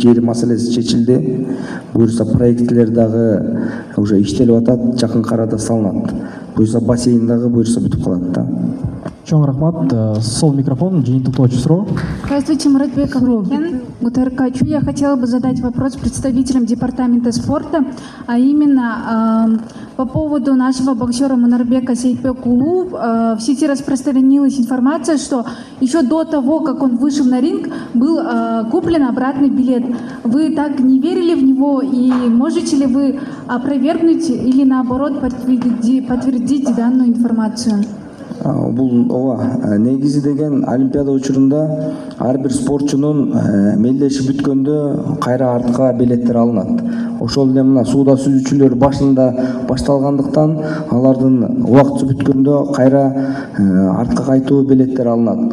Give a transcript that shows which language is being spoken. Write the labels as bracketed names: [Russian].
[Kyrgyz] Жер маселеси чечилди. Буюрса проекттер дагы уже иштелип атат, жакын арада салынат. Буюрса бассейн дагы буюрса бүтүп калат да. Чоң рахмат. Сол микрофон, жыйынтыктоочу суроо. [Russian] Здравствуйте, Муратбек Абдулкин, ГТРК-ЧУ. Я хотела бы задать вопрос представителям департамента спорта, а именно по поводу нашего боксера Мунарбека Сейтбекулу. В сети распространилась информация, что еще до того, как он вышел на ринг, был куплен обратный билет. Вы так не верили в него, и можете ли вы опровергнуть или наоборот подтвердить данную информацию? [Kyrgyz] Бул ооба, негизи деген олимпиада учурунда ар бир спортчунун мелдеши бүткөндө кайра артка билеттер алынат. Ошол эле мына сууда сүзүүчүлөр башында башталгандыктан алардын убакыты бүткөндө кайра артка кайтуу билеттер алынат.